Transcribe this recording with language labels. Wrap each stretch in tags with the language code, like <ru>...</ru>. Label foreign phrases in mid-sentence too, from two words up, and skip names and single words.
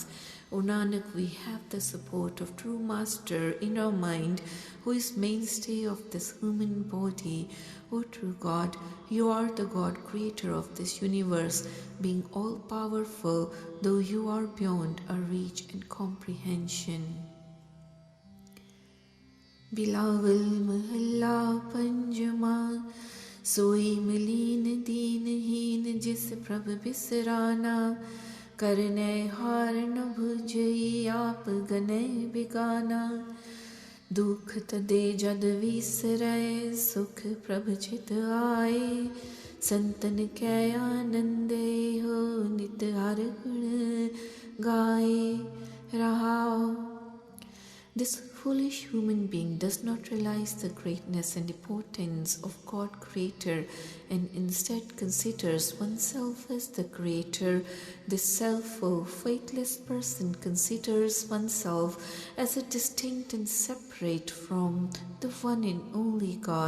<en>O Nanak, we have the support of true Master in our mind, who is mainstay of this human body. O true God, you are the God creator of this universe, being all-powerful, though you are beyond our reach and comprehension.</en> <pa>ਬਿਲਾਵਲ ਮਹੱਲਾ ਪੰਜਮਾ, ਸੋਈ ਮਲੀਨ ਦੀਨਹੀਨ ਜਿਸ ਪ੍ਰਭ ਬਿਸਰਾਨਾ, ਕਰਨੇ ਹਾਰ ਨ ਭੁਜਈ ਆਪ ਗਨੇ ਬਿਗਾਨਾ, ਦੁਖ ਤਦੇ ਜਦ ਵਿਸਰੈ ਸੁਖ ਪ੍ਰਭ ਚਿਤ ਆਏ, ਸੰਤਨ ਕੈ ਆਨੰਦੇ ਹੋ ਨਿਤ ਹਰ ਗੁਣ ਗਾਏ ਰਹਾਓ.</pa> <en>This foolish human being does not realize the greatness and importance of God Creator and instead considers oneself as the Creator. This selfful, faithless person considers oneself as a distinct and separate from the one and only God.</en>